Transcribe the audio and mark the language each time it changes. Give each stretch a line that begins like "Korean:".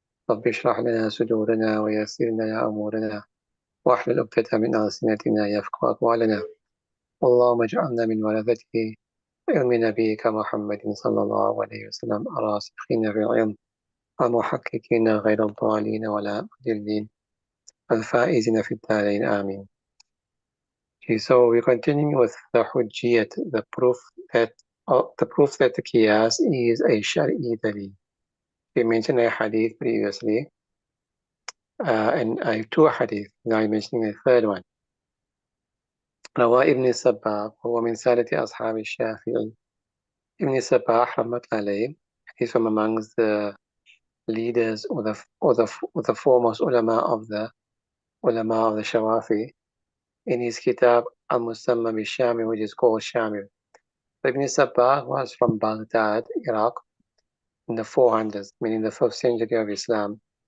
Arabic: رب اشرح لنا صدورنا ويسر لنا أمورنا واحلل عقدة من ألسنتنا يفقهوا أقوالنا. اللهم اجعلنا من ورثته علم نبيك محمد صلى الله عليه وسلم الراسخين في العلم المحققين غير الضالين ولا مضلين الفائزين في الدارين آمين.
English: Okay, so we continue with the hujjiyat, the proof that the qiyas is a shari dalil. We mentioned a hadith previously, and I have two hadith. Now I'm mentioning a third one.
Arabic: روى ابن السباح هو من سادة أصحاب الشافعي.
English: Ibn Sabah Rahmat alayhi, he's from amongst the leaders or the foremost ulama of the Shawafi, in his kitab Al-Musamma bi-Shami, which is called Shamil. Ibn Sabah was from Baghdad, Iraq, in the 400s, meaning the 5th century of Islam.